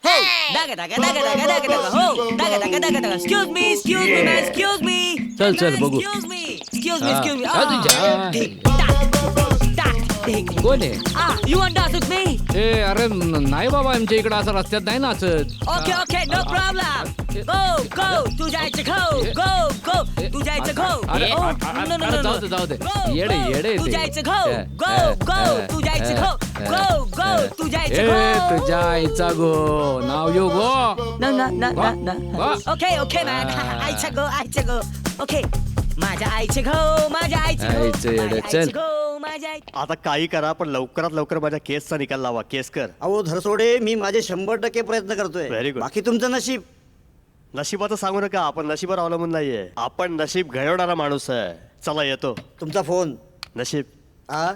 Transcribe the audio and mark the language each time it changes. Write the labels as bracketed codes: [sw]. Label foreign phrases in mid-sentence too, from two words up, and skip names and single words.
[mr] चल चल बघू. कोण आहे? [en] you want dance with me? [mr] ए अरे नाही बाबा, आमच्या इकडे असं रस्त्यात नाही नाचत. [en] okay okay, no problem. [mr] गो गो, तू जायचं गो. गो गो, तू जायचं गो. अरे जाऊ दे जाऊ दे. येडे येडे तू जायचं गो. गो गो, तू जायचं गो. गो गो, तू जायचं गो. तुझ्या आईचा गो. नाव येऊ गो. [en] okay okay man. [mr] आईचं गो, आईचं गो. ओके, माझ्या आईचे गो, माझ्या आईचे गो, माझ्या आई. आता काही करा, पण लवकरात लवकर माझ्या केसचा निकाल लावा. केस कर. अहो धरसोडे, मी माझे 100% प्रयत्न करतोय. [en] Very good. [mr] बाकी तुमचं नशीब. नशिबाचं सांगू नका, आपण नशिबावर अवलंबून नाहीये, आपण नशीब घडवणारा माणूस आहे. चला येतो. तुमचा फोन. नशीब. हा,